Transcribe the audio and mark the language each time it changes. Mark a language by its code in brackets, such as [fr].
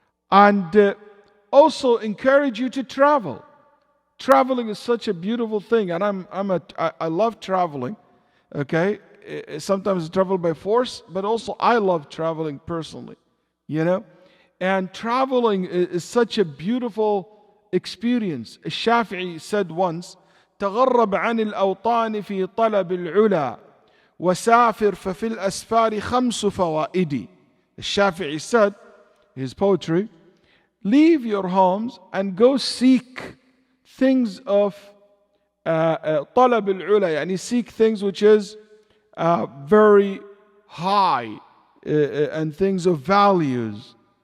[en] And also encourage you to travel. Traveling is such a beautiful thing, and I love traveling. Okay, sometimes I travel by force, but also I love traveling personally. And traveling is such a beautiful experience. [ar] الشافعي [en] said once, [ar] تغرب عن الأوطان في طلب العلا وسافر ففي الأسفار خمس فوائد. [en] الشافعي said, his poetry, leave your homes and go seek things of [ar] طلب العلا, [en] يعني seek things which is very high, and things of values.